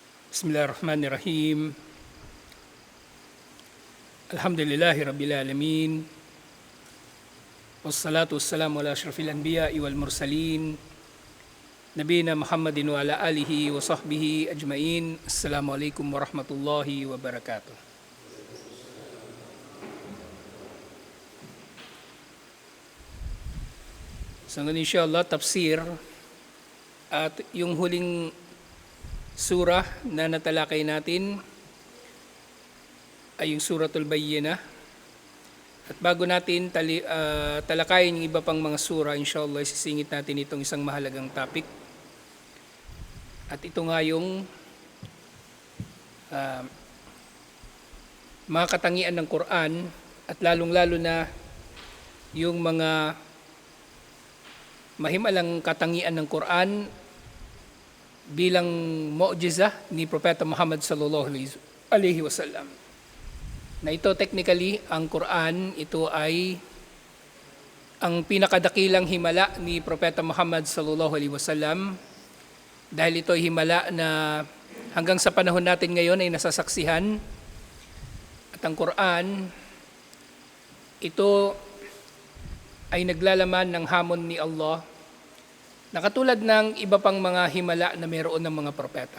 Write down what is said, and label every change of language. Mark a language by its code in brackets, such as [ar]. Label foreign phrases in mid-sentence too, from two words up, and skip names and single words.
[ar] بسم الله الرحمن الرحيم. الحمد لله رب العالمين. والصلاة والسلام على أشرف الأنبياء والمرسلين. نبينا محمد وعلى آله وصحبه أجمعين. السلام عليكم ورحمة الله وبركاته. [tl] So ngayon insyaAllah tafsir at yung huling surah na natalakay natin ay yung Suratul Bayyinah. At bago natin talakayin yung iba pang mga surah, inshallah isisingit natin itong isang mahalagang topic. At ito nga yung mga katangian ng Quran at lalong-lalo na yung mga mahimalang katangian ng Quran bilang mu'jizah ni Propeta Muhammad [ar] صلى الله عليه وسلم. [tl] Na ito technically, ang Quran, ito ay ang pinakadakilang himala ni Propeta Muhammad [ar] صلى الله عليه وسلم [tl] dahil ito ay himala na hanggang sa panahon natin ngayon ay nasasaksihan. At ang Quran, ito ay naglalaman ng hamon ni Allah na katulad ng iba pang mga himala na mayroon ng mga propeta.